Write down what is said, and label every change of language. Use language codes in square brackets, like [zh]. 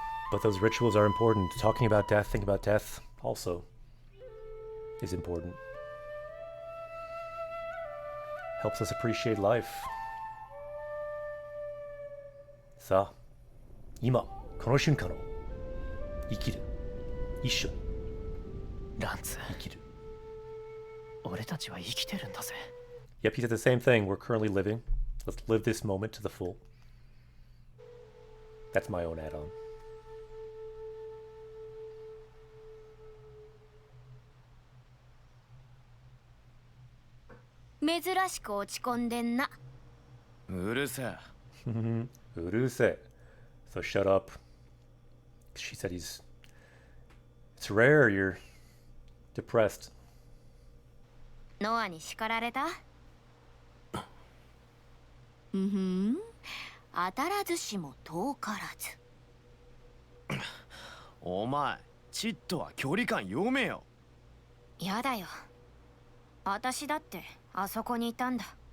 [en] But those rituals are important. Talking about death, thinking about death also is important. Helps us appreciate life. [ja] さあ、今、この瞬間を生きる。一緒にランツ、生きる。俺たちは生きてるんだぜ。 [en] Yep, he said the same thing. We're currently living. Let's live this moment to the full. That's my own add-on. [ja] 珍しく落ち込んでんな。うるせえ。うるせえ. [en] So shut up. She said he's... It's rare you're depressed. [ja] ノアに叱られた？当たらずしも遠からず。お前、ちっとは距離感読めよ。やだよ。私だってあそこにいたんだ。